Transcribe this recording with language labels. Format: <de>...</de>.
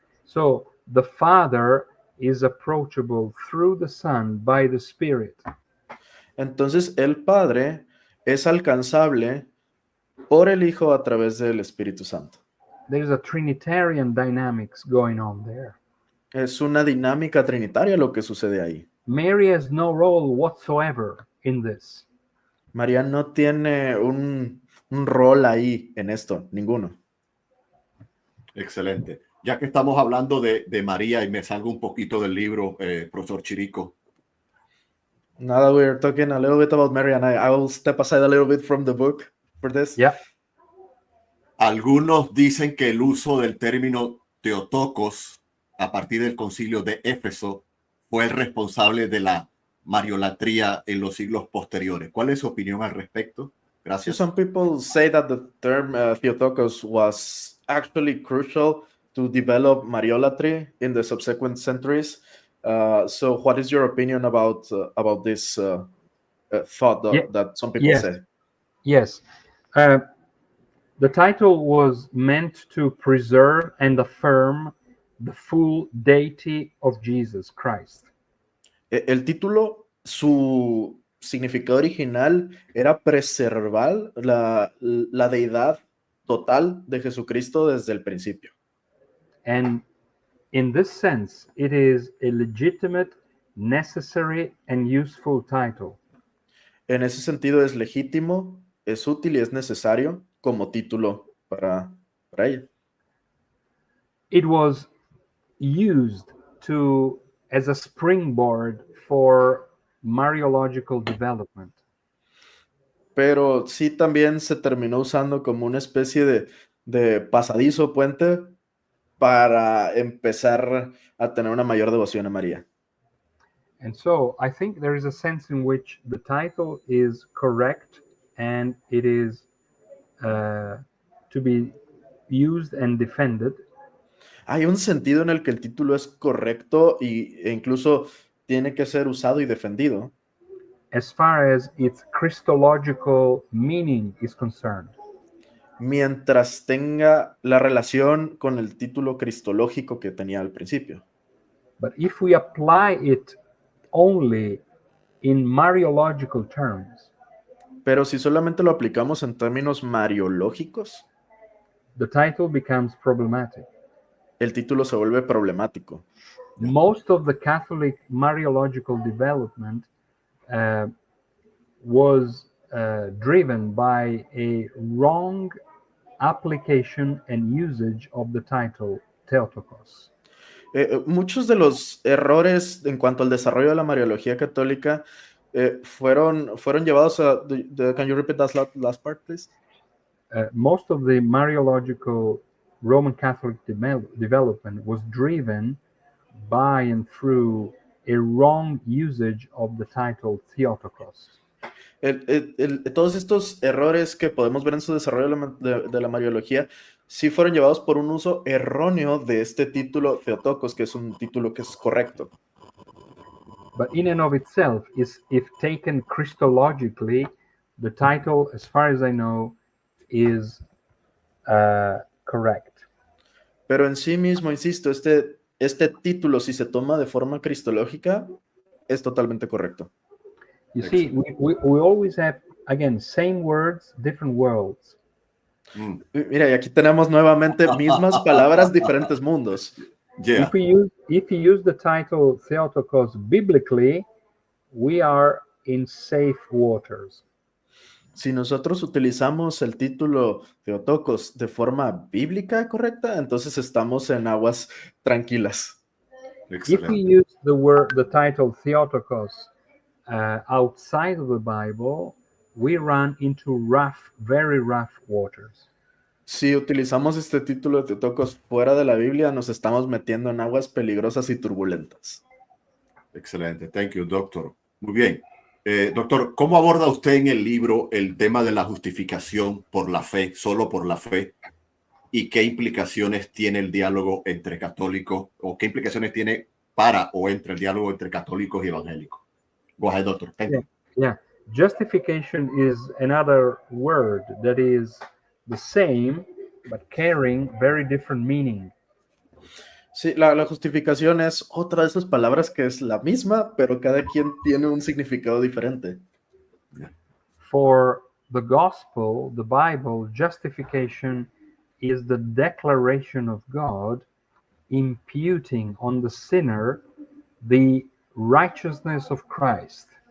<en>So the Father is approachable through the Son by the Spirit.</en> <es>Entonces el Padre es alcanzable por el Hijo a través del Espíritu Santo.</es> <en>There's a Trinitarian dynamics going on there.</en> <es>Es una dinámica trinitaria lo que sucede ahí.</es> <en>Mary has no role whatsoever in this.</en> <es>María no tiene un un rol ahí en esto, ninguno. Excelente. Ya que estamos hablando de María y me salgo un poquito del libro, profesor Chirico.</es> <en>Now that we're talking a little bit about Mary, and I will step aside a little bit from the book for this. Yeah.</en> <es>Algunos dicen que el uso del término Theotokos a partir del concilio de Éfeso fue el responsable de la mariolatría en los siglos posteriores. ¿Cuál es su opinión al respecto? Gracias.</es> <en>Some people say that the term Theotokos was actually crucial to develop Mariolatry in the subsequent centuries. So what is your opinion about this thought that some people say? Yes. The title was meant to preserve and affirm the full deity of Jesus Christ.</en> <es>El título, su significado original era preservar la deidad total de Jesucristo desde el principio.</es> <en>And in this sense, it is a legitimate, necessary, and useful title.</en> <es>En ese sentido es legítimo, es útil y es necesario como título para ella.</es> <en>It was used as a springboard for Mariological development.</en> <es>Pero sí también se terminó usando como una especie de pasadizo puente para empezar a tener una mayor devoción a María.</es> <en>And so I think there is a sense in which the title is correct and it is to be used and defended.</en> <es>Hay un sentido en el que el título es correcto e incluso tiene que ser usado y defendido.</es> <en>As far as its Christological meaning is concerned.</en> <es>Mientras tenga la relación con el título cristológico que tenía al principio.</es> <en>But if we apply it only in Mariological terms,</en> <es>pero si solamente lo aplicamos en términos mariológicos,</es> <en>the title becomes problematic.</en> <es>El título se vuelve problemático.</es> <en>Most of the Catholic Mariological development was driven by a wrong application and usage of the title Theotokos.</en> <es>Muchos de los errores en cuanto al desarrollo de la Mariología católica fueron llevados a...</es> <en>Can you repeat that last part, please? Most of the Mariological Roman Catholic development was driven by and through a wrong usage of the title Theotokos.</en> <es>Todos estos errores que podemos ver en su desarrollo de la Mariología sí fueron llevados por un uso erróneo de este título Theotokos, que es un título que es correcto.</es> <en>But in and of itself, if taken Christologically, the title, as far as I know, is correct.</en> <es>Pero en sí mismo, insisto, este título, si se toma de forma cristológica, es totalmente correcto.</es> <en>You see, we always have, again, same words, different worlds.</en> <es>Mira, y aquí tenemos nuevamente mismas palabras, diferentes mundos.</es> <en>Yeah. If you use the title Theotokos biblically, we are in safe waters.</en> <es>Si nosotros utilizamos el título Theotokos de forma bíblica correcta, entonces estamos en aguas tranquilas. Excelente.</es> <en>If we use the title Theotokos outside of the Bible, we run into very rough waters.</en> <es>Si utilizamos este título de Theotokos fuera de la Biblia, nos estamos metiendo en aguas peligrosas y turbulentas. Excelente.</es> <en>Thank you, doctor.</en> <es>Muy bien. Doctor, ¿cómo aborda usted en el libro el tema de la justificación por la fe, solo por la fe? ¿Y qué implicaciones tiene el diálogo entre católicos, o qué implicaciones tiene para o entre el diálogo entre católicos y evangélicos?</es> <en>Go ahead, doctor. Thank you. Yeah. Justification is another word that is the same, but carrying very different meaning.</en> <es>Sí, la justificación es otra de esas palabras que es la misma, pero cada quien tiene un significado diferente.</es> <en>For the gospel, the Bible, justification is the declaration of God imputing on the sinner the righteousness of Christ.</en>